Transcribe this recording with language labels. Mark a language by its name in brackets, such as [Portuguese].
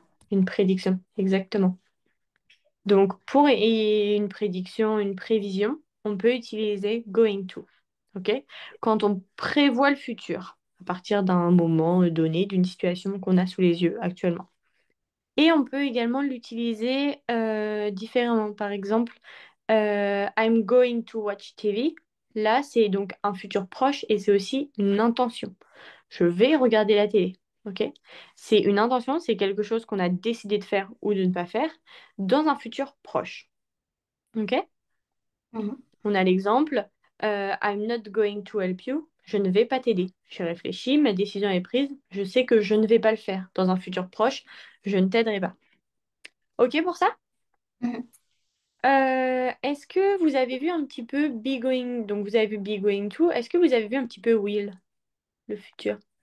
[French] Une prédiction, exactement. Donc, pour une prédiction, une prévision. on peut utiliser going to. OK? Quand on prévoit le futur à partir d'un moment donné, d'une situation qu'on a sous les yeux actuellement. Et on peut également l'utiliser différemment. Par exemple, [English] I'm going to watch TV. [French] Là, c'est donc un futur proche et c'est aussi une intention. Je vais regarder la télé. OK? C'est une intention, c'est quelque chose qu'on a décidé de faire ou de ne pas faire dans un futur proche. OK? Mhm. On a l'exemple [English] I'm not going to help you. [French] Je ne vais pas t'aider. J'ai réfléchi, ma décision est prise. Je sais que je ne vais pas le faire. Dans un futur proche, je ne t'aiderai pas. OK pour ça? Mhm. Est-ce que vous avez vu un petit peu be going, donc vous avez vu be going to, est-ce que vous avez vu un petit peu will, le futur?